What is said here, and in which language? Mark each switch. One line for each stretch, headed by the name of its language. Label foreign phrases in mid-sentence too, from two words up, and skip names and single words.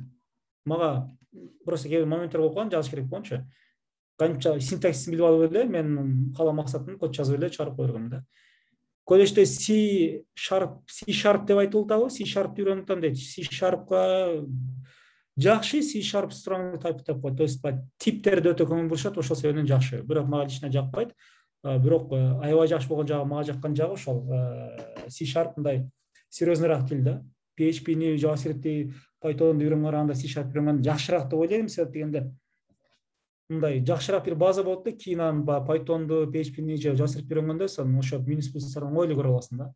Kyrgyz: Мага просто кээ бир моменттер болуп калган жазыш керек болгончу. Канча синтаксисин билип алып эле, мен кала максатым код жазып эле чыгарып кое бергем да. Колледжде C# деп айтылып атабы, C# үйрөнүп атам дейт. C# жакшы, C#
English: strong type
Kyrgyz: деп коет.
Russian: То есть
Kyrgyz: типтерди өтө көңүл бурушат, ошол себептен жакшы. Бирок мага лично жакпайт. Бирок аябай жакшы болгон жагы, мага жаккан жагы ошол C# мындай серьезныйраак тил да. PHP-ни, JavaScript-ти, Python-ду үйрөнгөнгө караганда C# үйрөнгөн жакшыраак деп ойлойм, себеп дегенде мындай жакшыраак бир база болот да, кийин анан Python-ду, PHP-ни же JavaScript үйрөнгөндө сен ошо минус плюстарын оңой эле көрө аласың да.